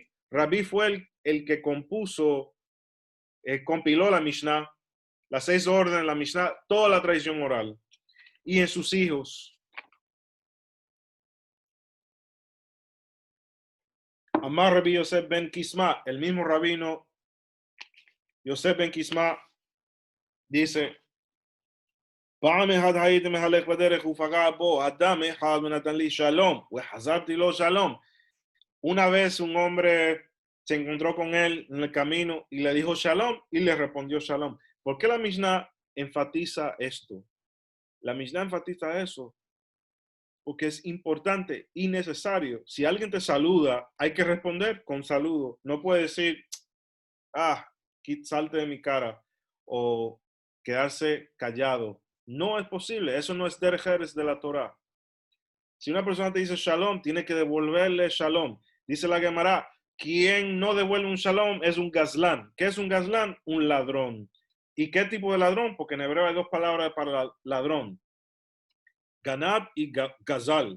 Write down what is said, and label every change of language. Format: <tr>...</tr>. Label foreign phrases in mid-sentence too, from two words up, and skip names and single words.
<es>Rabí fue el que compiló la Mishnah, las 6 órdenes, la Mishnah, toda la tradición oral. Y en sus hijos, Amar Rabbi Yosef ben Kisma, el mismo rabino Yosef ben Kisma, dice,</es> <he>פעם אחד הייתי מהלך בדרך ופגע בו אדם אחד ונתן לי שלום וחזרתי לו שלום.</he> <es>Una vez un hombre se encontró con él en el camino y le dijo shalom y le respondió shalom. ¿Por qué la Mishnah enfatiza esto? La Mishnah enfatiza eso porque es importante y necesario. Si alguien te saluda, hay que responder con saludo. No puede decir, salte de mi cara o quedarse callado. No es posible, eso no es</es> <he>דרך ארץ</he> <es>de la Torah. Si una persona te dice shalom, tiene que devolverle shalom. Dice la Gemara, quien no devuelve un shalom es un gazlán. ¿Qué es un gazlán? Un ladrón. ¿Y qué tipo de ladrón? Porque en hebreo hay 2 palabras para ladrón. Ganab y gazal.</es>